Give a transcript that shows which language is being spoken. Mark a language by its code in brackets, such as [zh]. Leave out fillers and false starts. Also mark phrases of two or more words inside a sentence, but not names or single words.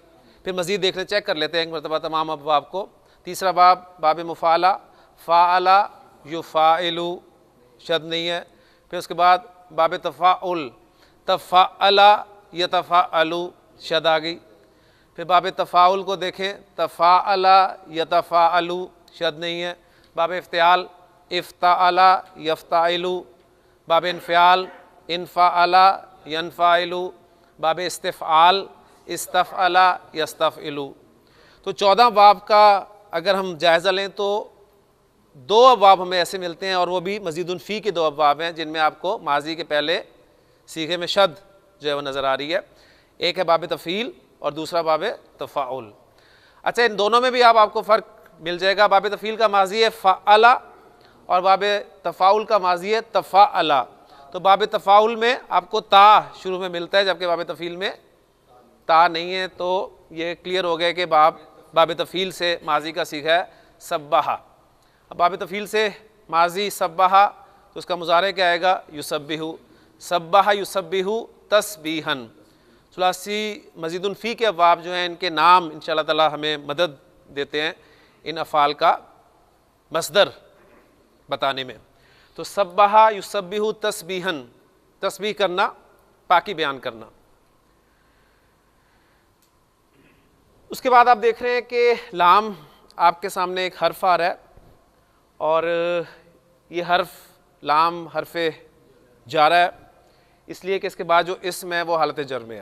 [hi] फिर मज़ीद देखने चेक कर लेते हैं एक मरतबा तमाम अब्वाब को। तीसरा बाब [ar] مفاعلة فاعل يفاعل [hi] शद नहीं है। फिर उसके बाद बाब तफ़ाउल [ar] تفعّل يتفعّل [hi] शद आ गई। फिर बाब तफ़ाउल को देखें, [ar] تفاعل يتفاعل [hi] शद नहीं है। [ar] باب افتعال افتعل يفتعل، باب انفعال انفعل ينفعل، باب استفعال استفعل يستفعل. [hi] तो 14 बाब का अगर हम जायज़ा लें तो 2 अब्वाब हमें ऐसे मिलते हैं, और वो भी [ar] مزيد في [hi] के 2 अब्वाब हैं जिनमें आपको माजी के पहले सीखे में शद जो है वो नज़र आ रही है। एक है बाब तफ़ील और दूसरा बाब तफ़ाउल। अच्छा, इन दोनों में भी आपको फ़र्क मिल जाएगा। बाब तफ़ील का माजी है फ़अला और बाब तफ़ाउल का माजी है तफ़अला। तो बाब तफ़ाउल में आपको ता शुरू में मिलता है, जबकि बाब तफ़ील में ता नहीं है। तो ये क्लियर हो गया कि बाब तफ़ील से माजी का सीखा है सब्बाहा। अब बाब तफ़ील से माजी सब्बाहा, तो उसका मुज़ारे क्या आएगा? युसब्बिहु। [ar] سبّح يسبّح تسبيحا. [hi] सुलासी [ar] مزيد في [hi] के अब्वाब जो हैं इनके नाम [ar] إن شاء الله تعالى [hi] हमें मदद देते हैं इन अफ़ाल का मस्दर बताने में। तो [ar] سبّح يسبّح تسبيحا, [hi] तस्बीह करना, पाकी बयान करना। उसके बाद आप देख रहे हैं कि लाम आपके सामने एक हर्फ आ रहा है, और ये हर्फ लाम हर्फ़े जारा है, इसलिए कि इसके बाद जो इस्म है वो हालत जर में है।